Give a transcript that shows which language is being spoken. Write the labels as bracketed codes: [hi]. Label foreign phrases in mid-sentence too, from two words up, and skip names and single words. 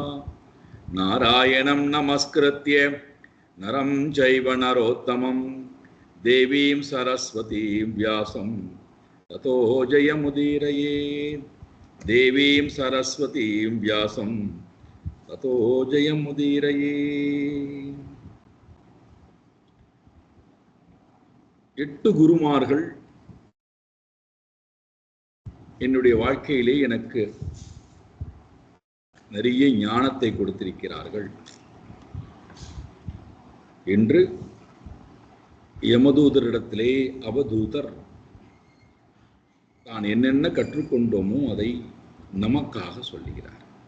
[sa] नारायणं नमस्कृत्य नरं चैव नरोत्तमं देवीं सरस्वतीं व्यासं ततो जयमुदीरयेत्. देवीं सरस्वतीं व्यासं ततो जयमुदीरयेत्. [ta] 8 குருமார்கள் என்னுடைய வாழ்க்கையிலே எனக்கு நிறைய ஞானத்தை கொடுத்திருக்கிறார்கள் என்று யமதூதரிடத்திலே அவதூதர் தான் என்னென்ன கற்றுக்கொண்டோமோ அதை நமக்காக சொல்லுகிறார்.